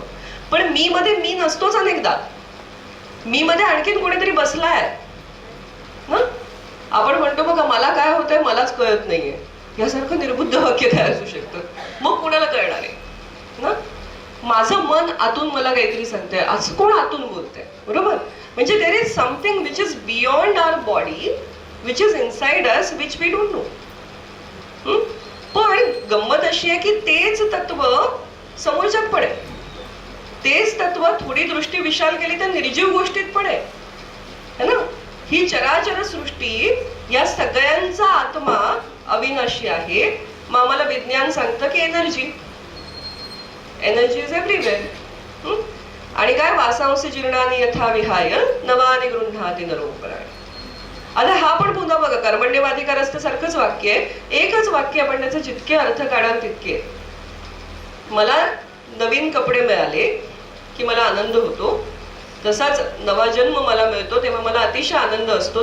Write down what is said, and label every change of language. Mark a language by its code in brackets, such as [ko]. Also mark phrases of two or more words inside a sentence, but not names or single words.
[mr] पण मी मध्ये मी नसतोच अनेकदा. मी मध्ये आणखीन कोणीतरी बसलाय ना. आपण म्हणतो बघा मला काय होतंय मलाच कळत नाहीये, यासारखं निर्बुद्ध वाक्य काय असू शकतं? मग कोणाला कळणार आहे ना. माझं मन आतून मला काहीतरी सांगतंय, असं कोण आतून बोलतंय, बरोबर. [en] म्हणजे there is something which is beyond our body, which is inside us, which we don't know. [mr] पण गंमत अशी आहे की तेच तत्व समोरच्यात पण आहे. तेच तत्व थोडी दृष्टी विशाल केली तर निर्जीव गोष्टीत पण आहे ना. ही चराचर सृष्टी या सगळ्यांचा आत्मा अविनाशी आहे. मग आम्हाला विज्ञान सांगतं की [en] energy is everywhere. [mr] आणि काय [sa] वासांसी जीर्णानि यथा विहाय नवानि गृह्णाति नरोपराणि. [mr] आता हा पण पुन्हा बघा कर्मण्यवाधिकारस्थ सारखंच वाक्य आहे. एकच वाक्य आपण त्याचे जितके अर्थ काढाल तितके. मला नवीन कपडे मिळाले की मला आनंद होतो, तसाच नवा जन्म मला मिळतो तेव्हा मला अतिशय आनंद असतो.